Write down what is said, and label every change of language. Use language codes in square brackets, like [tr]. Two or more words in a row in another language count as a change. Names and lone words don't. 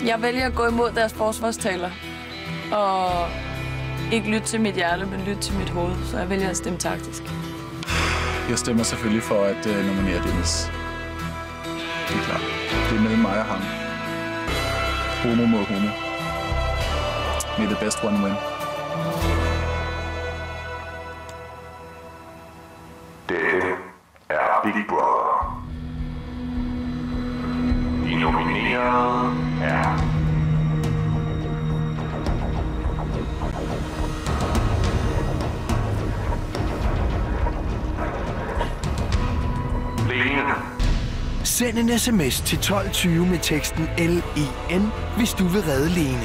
[da] Jeg vælger at gå imod deres forsvarstaler. Og ikke lytte til mit hjerte, men lytte til mit hoved. Så jeg vælger at stemme taktisk. Jeg stemmer selvfølgelig for at nominere Dennis. Det er klart. Det er mellem mig og ham. Homo mod homo. [en] May the best one win. [da] Dette er Big Brother. De nominerede er... Lene. Send en sms til 12.20 med teksten LEN, hvis du vil redde Lene.